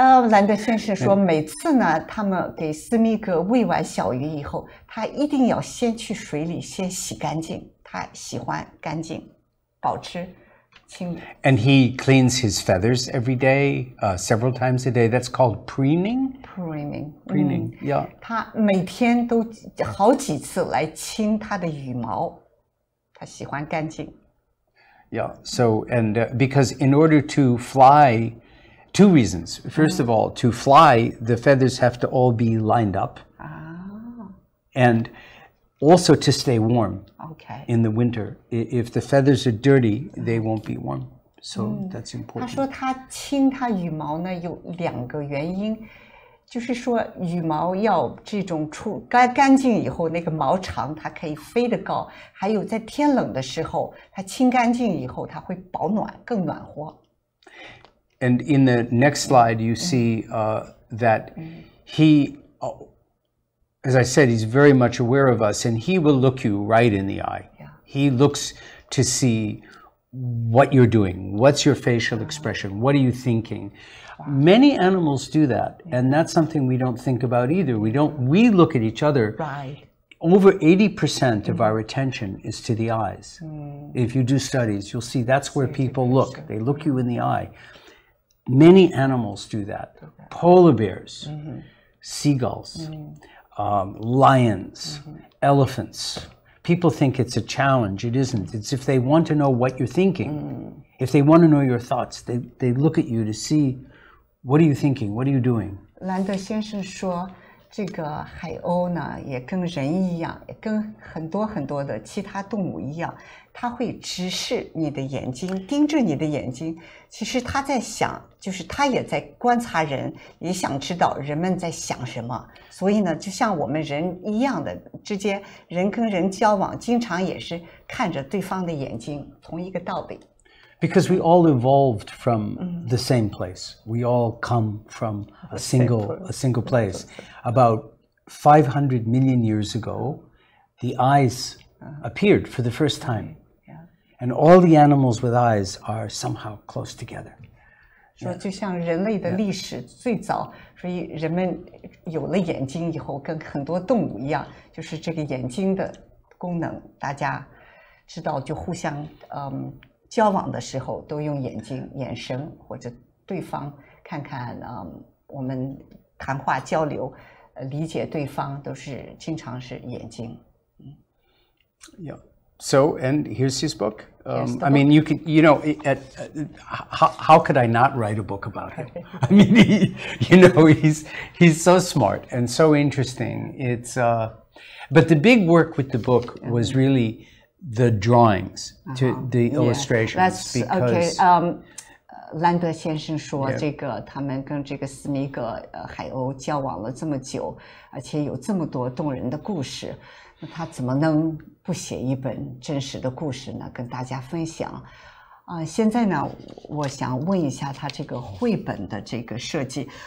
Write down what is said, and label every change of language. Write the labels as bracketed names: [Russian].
[Chinese] 兰德先生说，每次呢，他们给斯密格喂完小鱼以后，他一定要先去水里先洗干净，他喜欢干净，保持清理。 [English] And he cleans his feathers every day, several times a day. That's called preening. Preening, yeah. [Chinese] 他每天都好几次来清他的羽毛，他喜欢干净。 [English] Yeah. So because in order to fly. Two reasons. First of all, to fly, the feathers have to all be lined up. And also to stay warm in the winter. If the feathers are dirty, they won't be warm. So that's important. [Chinese] 他说他清他羽毛呢有2个原因，就是说羽毛要这种干净以后，那个毛长，它可以飞得高，还有在天冷的时候，它清干净以后，它会保暖，更暖和。 [English] And in the next slide, you see that he, as I said, he's very much aware of us, and he will look you right in the eye. Yeah. He looks to see what you're doing, what's your facial expression, what are you thinking. Many animals do that, and that's something we don't think about either. We look at each other. Right. Over 80% of our attention is to the eyes. If you do studies, you'll see that's where people look. They look you in the eye. Many animals do that. Polar bears, seagulls, lions, elephants. People think it's a challenge. It isn't. It's if they want to know what you're thinking, if they want to know your thoughts, they look at you to see, what are you thinking? What are you doing? [Chinese] 兰德先生说，这个海鸥呢，也跟人一样，也跟很多的其他动物一样，它会直视你的眼睛，盯着你的眼睛。其实他在想，就是他也在观察人，也想知道人们在想什么。所以呢，就像我们人一样的之间，人跟人交往，经常也是看着对方的眼睛，同一个道理。 [English] Because we all evolved from the same place. We all come from a single place. About 500 million years ago, the eyes appeared for the first time. And all the animals with eyes are somehow close together. [Chinese] 说就像人类的历史最早，所以人们有了眼睛以后，跟很多动物一样，就是这个眼睛的功能，大家知道就互相交往的时候都用眼睛、眼神或者对方看看我们谈话交流，理解对方都是经常是眼睛。 [English] Yeah. So, and here's his book. I mean, you could, you know, how could I not write a book about him? I mean, he's so smart and so interesting. It's, but the big work with the book was really the drawings, to the illustrations. That's because, okay. [Chinese] 兰德先生说，这个他们跟这个斯密格海鸥交往了这么久，而且有这么多动人的故事，那他怎么能不写一本真实的故事呢？跟大家分享。现在呢，我想问一下他这个绘本的这个设计。